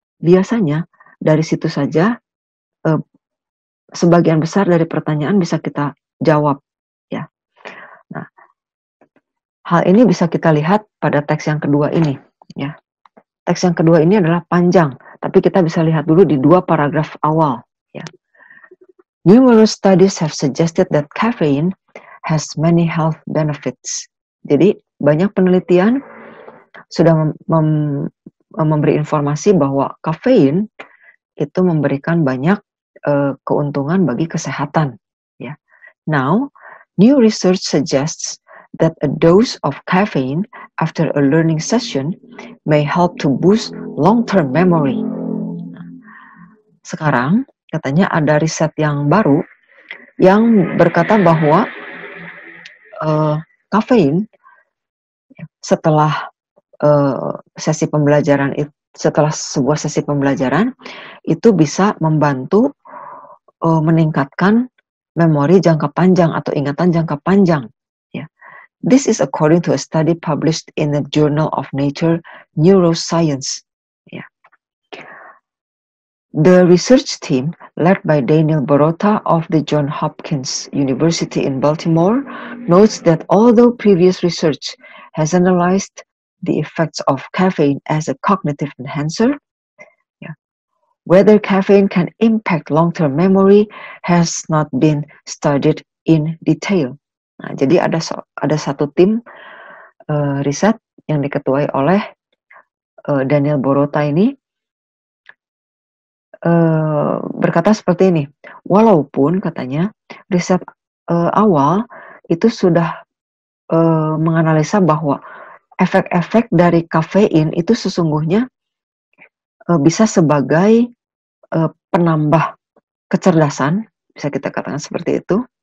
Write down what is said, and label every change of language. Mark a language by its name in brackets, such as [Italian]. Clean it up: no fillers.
[Indonesian] Biasanya dari situ saja sebagian besar dari pertanyaan bisa kita jawab. Ya. Nah, hal ini bisa kita lihat pada teks yang kedua ini. Ya. Teks yang kedua ini adalah panjang, tapi kita bisa lihat dulu di 2 paragraf awal. Ya. [English] Numerous studies have suggested that caffeine has many health benefits. [Indonesian] Jadi banyak penelitian sudah memberi informasi bahwa kafein itu memberikan banyak keuntungan bagi kesehatan. Ya. [English] Now, new research suggests that a dose of caffeine after a learning session may help to boost long-term memory. [Indonesian] Sekarang, katanya ada riset yang baru yang berkata bahwa kafein setelah sesi pembelajaran setelah sebuah sesi pembelajaran itu bisa membantu meningkatkan memori jangka panjang atau ingatan jangka panjang. Ya. [English] This is according to a study published in the Journal of Nature Neuroscience. Ya. The research team, led by Daniel Borota of the Johns Hopkins University in Baltimore, notes that although previous research has analyzed the effects of caffeine as a cognitive enhancer, whether caffeine can impact long-term memory has not been studied in detail. [Indonesian] Nah, jadi ada satu tim riset yang diketuai oleh Daniel Borota ini berkata seperti ini. Walaupun katanya riset awal itu sudah menganalisa bahwa efek-efek dari kafein itu sesungguhnya bisa sebagai penambah kecerdasan, bisa kita katakan seperti itu.